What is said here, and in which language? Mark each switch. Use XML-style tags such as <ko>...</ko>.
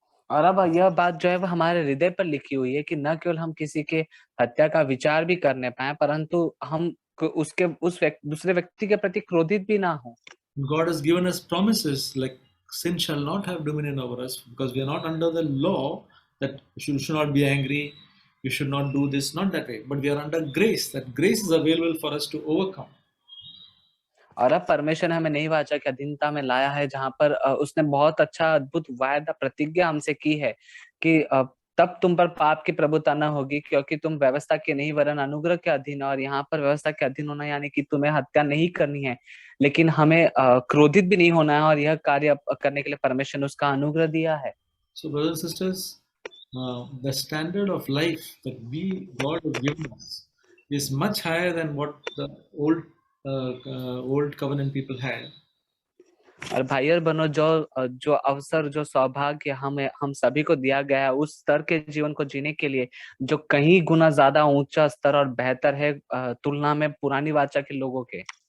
<hi>और अब यह बात जो है वो हमारे हृदय पर लिखी हुई है कि न केवल हम किसी के हत्या का विचार भी करने पाए, परंतु हम उसके दूसरे व्यक्ति के प्रति क्रोधित भी ना हो।</hi> <en>God has given us promises like sin shall not have dominion over us because we are not under the law that you should not be angry, you should not do this, not that way, but we are under grace. That grace is available for us to overcome.</en> <hi>और अब परमेश्वर ने हमें नई वाचा की अधीनता में लाया है, जहाँ पर उसने बहुत अच्छा अद्भुत वायदा प्रतिज्ञा हमसे की है कि तब तुम पर पाप की प्रभुता न होगी, क्योंकि तुम व्यवस्था के नहीं वरन अनुग्रह के अधीन हो। और यहाँ पर व्यवस्था के अधीन होना यानी कि तुम्हें हत्या नहीं करनी है, लेकिन हमें क्रोधित भी नहीं होना है, और यह कार्य करने के लिए परमेश्वर ने उसका अनुग्रह दिया है।</hi> <en>So brothers and sisters, the standard of life that God has given us is much higher than what the old covenant people had.</en> <hi>और भाई और बहनों, जो अवसर, जो सौभाग्य हम सभी को दिया गया है उस स्तर के जीवन को जीने के लिए, जो कहीं गुना ज्यादा ऊंचा स्तर और बेहतर है तुलना में पुरानी वाचा के लोगों के।</hi>